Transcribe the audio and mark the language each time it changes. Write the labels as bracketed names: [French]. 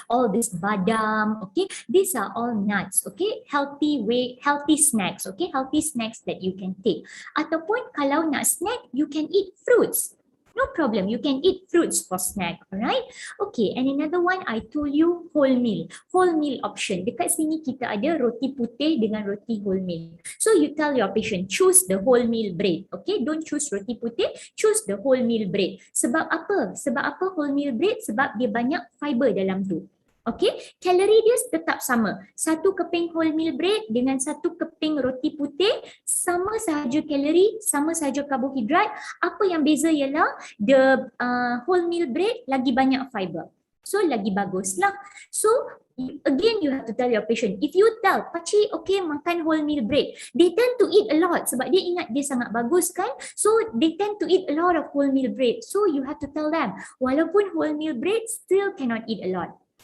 [English] All this badam, okay. These are all nuts, okay. Healthy snacks, okay. Healthy snacks that you can take. [Malay] Ataupun kalau nak snack, [English] you can eat fruits. No problem, you can eat fruits for snack, alright? Okay, and another one I told you wholemeal option. [Malay] Dekat sini kita ada roti putih dengan roti wholemeal. [English] So you tell your patient, choose the wholemeal bread, okay? Don't choose roti putih, choose the wholemeal bread. [Malay] Sebab apa? Sebab apa wholemeal bread? Sebab dia banyak fiber dalam tu. Okay, kalori dia tetap sama. Satu keping wholemeal bread dengan satu keping roti putih sama sahaja kalori, sama sahaja karbohidrat. Apa yang beza ialah the wholemeal bread lagi banyak fiber. So lagi baguslah. [English] So again you have to tell your patient. If you tell pakcik okay makan wholemeal bread, they tend to eat a lot [Malay] sebab dia ingat dia sangat bagus kan. [English] So they tend to eat a lot of wholemeal bread. So you have to tell them [Malay] walaupun [English] wholemeal bread still cannot eat a lot.